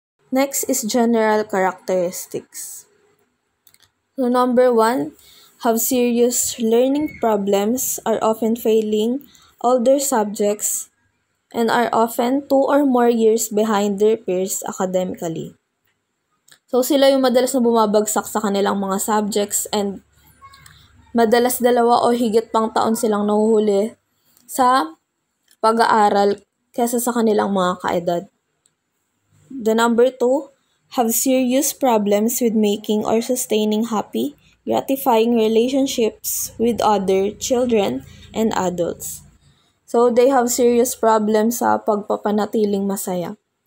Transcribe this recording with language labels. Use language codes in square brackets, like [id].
[en] Next is general characteristics. So number one, have serious learning problems, are often failing older subjects, and are often 2 or more years behind their peers academically. [tl] So sila yung madalas na bumabagsak sa kanilang mga subjects and madalas 2 o higit pang taon silang nahuhuli sa pag-aaral kesa sa kanilang mga kaedad. [en] The number 2, have serious problems with making or sustaining happy, gratifying relationships with other children and adults. So, they have serious problems [tl] sa pagpapanatiling masaya.